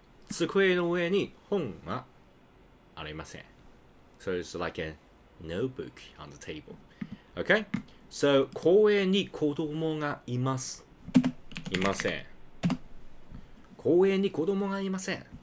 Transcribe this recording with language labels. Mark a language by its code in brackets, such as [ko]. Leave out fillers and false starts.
[ja] 机の上に本がありません. [en] So it's like a notebook on the table. Okay? [ja] So 公園に子供がいます。いません。公園に子供がいません.